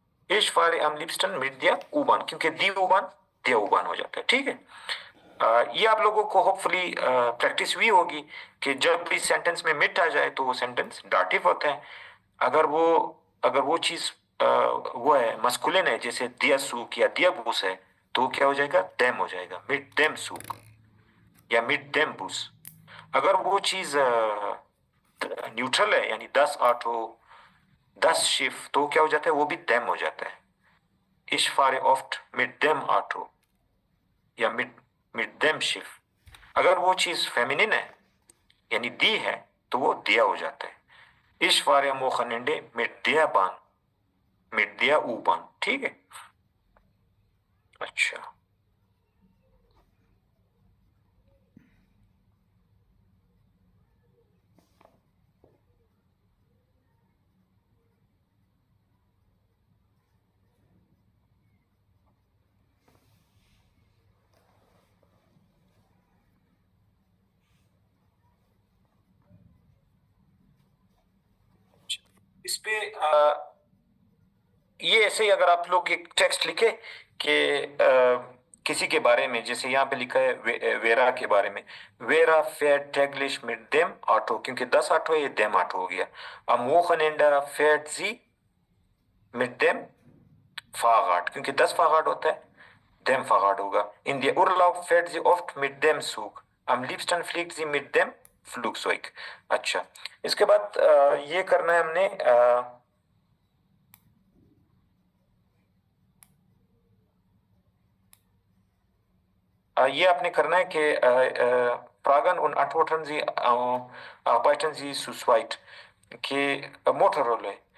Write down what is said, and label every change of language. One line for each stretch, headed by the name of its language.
German: ich fahre am liebsten mit der U-Bahn,
Hindi: क्योंकि
German: die U-Bahn der U-Bahn
Hindi: हो जाता है, ठीक है। ये आप लोगों को होपफुली प्रैक्टिस हुई होगी कि जब भी सेंटेंस में मिट आ जाए तो वो सेंटेंस डाटिव होता है। अगर वो चीज वो है, मस्कुलिन है, जैसे दिया सूक या दिया बूस है, तो क्या हो जाएगा? देम हो जाएगा, मिट देम सूक या मिट देम बूस। अगर वो चीज न्यूट्रल है, यानी 10 ऑटो 10 शिफ्ट, तो क्या हो जाता है? वो भी देम हो जाता है।
German: ich fahre oft mit dem Auto
Hindi: या
German: mit dem Schiff।
Hindi: अगर वो चीज फेमिनिन है, यानी दी है, तो वो दिया हो जाता है।
German: ich fahre am Wochenende mit der Bahn, mit der U-Bahn,
Hindi: ठीक है। अच्छा, इस पे ये ऐसे ही अगर आप लोग एक टेक्स्ट लिखे कि किसी के बारे में, जैसे यहाँ पे लिखा है वेरा के बारे में, vera
German: fährt täglich mit dem Auto,
Hindi: क्योंकि 10 ऑटो है, ये dem ऑटो हो गया।
German: am Wochenende fährt sie mit dem Fahrrad,
Hindi: क्योंकि
German: 10 Fahrrad
Hindi: होता है,
German: dem Fahrrad
Hindi: होगा।
German: in der Urlaub fährt sie oft mit dem Zug, am liebsten fliegt sie mit dem Flugzeug।
Hindi: अच्छा, इसके बाद ये करना है हमने ये आपने करना है कि
German: Fragen und Antworten Sie, arbeiten Sie zu zweit
Hindi: कि मोटर रोल है।